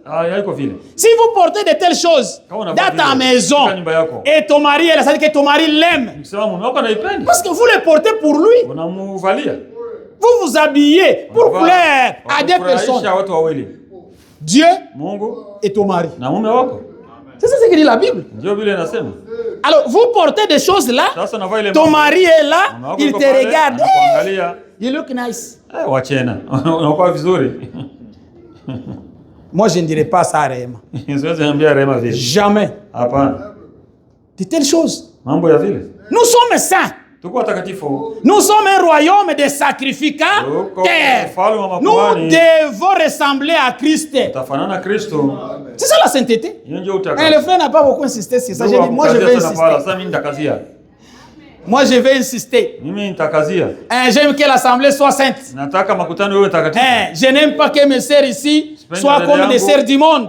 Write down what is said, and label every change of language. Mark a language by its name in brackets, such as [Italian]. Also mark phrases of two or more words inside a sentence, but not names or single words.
[French] Si vous portez de telles choses dans ta maison et ton mari, elle a dit que ton mari l'aime. Parce que vous les portez pour lui. Vous vous habillez pour plaire à des personnes. Dieu [Swahili] Mungu [French] et ton mari. [Swahili] na mume wako. [French] C'est ça ce que dit la Bible. [Swahili] Ndio vile inasema. [French] Alors, vous portez des choses là. [Swahili] Sasa navaa ile [French] Ton mari est là. [Swahili] Mume wako [French] Il [Swahili] yuko [French] te [Swahili] pale, [French] regarde. [Swahili] anakuangalia. [English] You look nice. [Swahili] Wachena. Unakuwa vizuri. [French] Moi, je ne dirais pas ça à Rema. [Swahili] Siwezi ambia Rema vile. [French] Jamais. [Swahili] Hapana. [French] De telles choses. [Swahili] Mambo ya vile. [French] Nous sommes saints. [Swahili] Tuko watakatifu. [French] Nous sommes un royaume de sacrificateurs. Nous devons ressembler à Christ. [Swahili] Tafanana Kristo. [French] C'est ça la sainteté. Et le frère n'a pas beaucoup insisté sur ça. J'ai dit, moi je vais insister. Moi je vais insister. J'aime que l'assemblée soit sainte. Je n'aime pas que mes sœurs ici soient comme des sœurs du monde.